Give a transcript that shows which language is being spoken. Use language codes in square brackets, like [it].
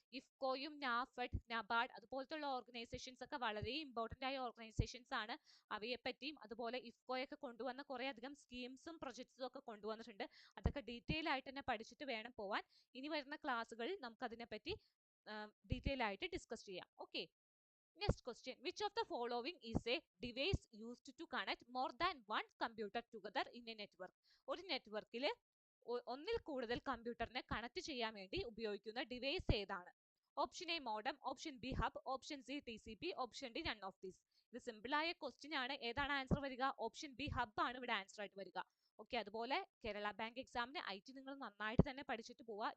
[ml] ഇഫ്കോയും NAFED, NABARD അതുപോലത്തുള്ള organisations ഒക്കെ വളരെ important ആയ ഓർഗനൈസേഷൻസ് ആണ്. അവയെ പറ്റിയും അതുപോലെ ഇഫ്കോയൊക്കെ കൊണ്ടുവന്ന കുറെ അധികം സ്കീംസും പ്രൊജക്ട്സും ഒക്കെ കൊണ്ടുവന്നിട്ടുണ്ട്. അതൊക്കെ ഡീറ്റെയിൽ ആയിട്ട് തന്നെ പഠിച്ചിട്ട് വേണം പോവാൻ. ഇനി വരുന്ന ക്ലാസ്സുകളിൽ നമുക്ക് അതിനെപ്പറ്റി ഡീറ്റെയിൽ ആയിട്ട് ഡിസ്കസ് ചെയ്യാം. [en] Okay, next question. Which of the following is a device used to connect more than one computer together in a network? [ml] ഒരു നെറ്റ്വർക്കിൽ ഒന്നിൽ കൂടുതൽ കമ്പ്യൂട്ടറിനെ കണക്ട് ചെയ്യാൻ വേണ്ടി ഉപയോഗിക്കുന്ന ഡിവൈസ് ഏതാണ്? [en] Option A modem, option B hub, option C TCP, option D none of this. [ml] ഇത് simple ആയ ക്വസ്റ്റ്യൻ ആണ്. ഏതാണ് ആൻസർ വരിക? ഓപ്ഷൻ ബി ഹബ് ആണ് ഇവിടെ ആൻസർ ആയിട്ട് വരിക. ഓക്കെ, അതുപോലെ കേരള ബാങ്ക് എക്സാമിന് IT നിങ്ങൾ നന്നായിട്ട് തന്നെ പഠിച്ചിട്ട് പോവുക.